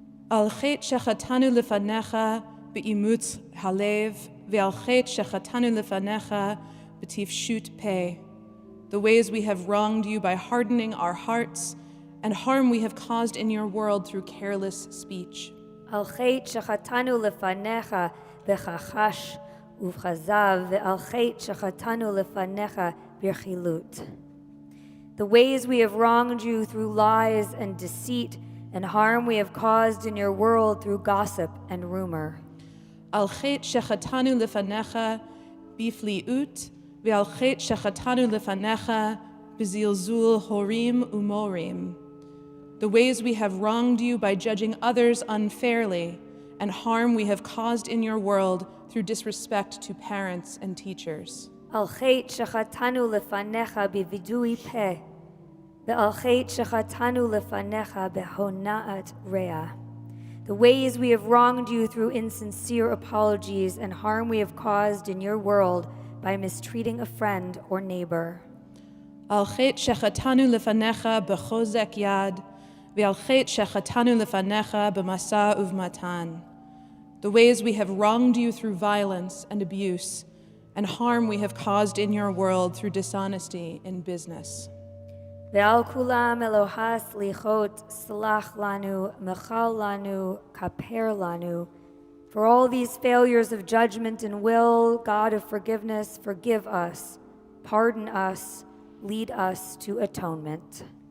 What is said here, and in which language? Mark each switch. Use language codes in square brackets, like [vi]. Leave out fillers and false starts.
[he] על חטא שחטאנו לפניך באימוץ הלב, ועל חטא שחטאנו לפניך בטיפשות פה, [en] the ways we have wronged you by hardening our hearts, and harm we have caused in your world through careless speech. [he] על חטא שחטאנו לפניך בכחש ובכזב, ועל חטא שחטאנו לפניך ברכילות. [en] The ways we have wronged you through lies and deceit, and harm we have caused in your world through gossip and rumor. [he] על חטא שחטאנו לפניך בפליאות, ועל חטא שחטאנו לפניך בזלזול הורים ומורים. [en] The ways we have wronged you by judging others unfairly, and harm we have caused in your world through disrespect to parents and teachers. [he] על חטא שחטאנו לפניך בווידוי פה, ועל חטא שחטאנו לפניך בהונאת רע. [en] The ways we have wronged you through insincere apologies, and harm we have caused in your world by mistreating a friend or neighbor. [he] על חטא שחטאנו לפניך בחוזק יד, ועל חטא שחטאנו לפניך במשא ובמתן. [en] The ways we have wronged you through violence and abuse, and harm we have caused in your world through dishonesty in business. [he] ועל כולם אלוהי סליחות, סלח לנו, מחל לנו, כפר לנו. [en] For all these failures of judgment and will, God of forgiveness, forgive us, pardon us, lead us to atonement.